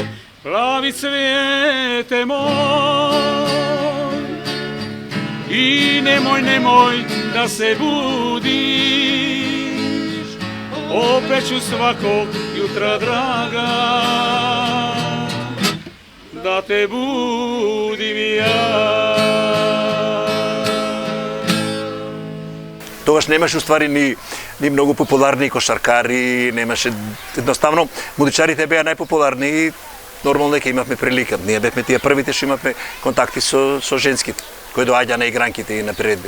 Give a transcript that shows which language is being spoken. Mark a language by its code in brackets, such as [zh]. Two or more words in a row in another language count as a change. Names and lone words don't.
[sr] Plavi cvijete moj i nemoj da se budiš, opet ću svakog jutra, draga, da te budim ja. [mk] Тогаш немаше уствари ни многу популарни кошаркари, немаше едноставно музичарите беа најпопуларни и нормално дека имавме прилика. Ние бевме тие првите што имавме контакти со женските, кои доаѓа на игранките и на приредби.